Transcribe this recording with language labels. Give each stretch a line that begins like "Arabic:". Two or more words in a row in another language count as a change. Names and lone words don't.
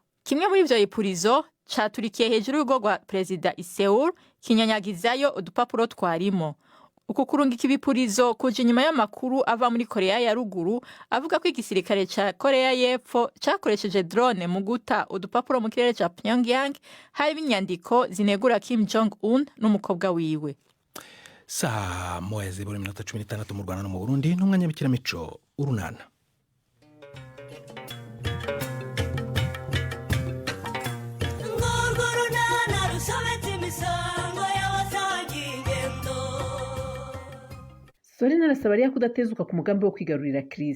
Rundi: Kimwe muri ivyo bipurizo caturikiye hejuru y'urugo rwa perezida i Seoul kinyanyagizayo udupapuro twarimo. Uku kurungika ibipurizo kuje inyuma y'amakuru ava muri Korea ya Ruguru avuga ko igisirikare ca Korea y'Epfo cakoresheje drone mu guta udupapuro mu kirere ca Pyongyang hari inyandiko zinegura Kim Jong Un n'umukobwa wiwe. Saa moya zibura minota 16 mu Rwanda no mu Burundi n'umwanya w'ikiramico urunana. Sorina arasaba ariya kudatezuka ku mugambi wo kwigarurira Chris.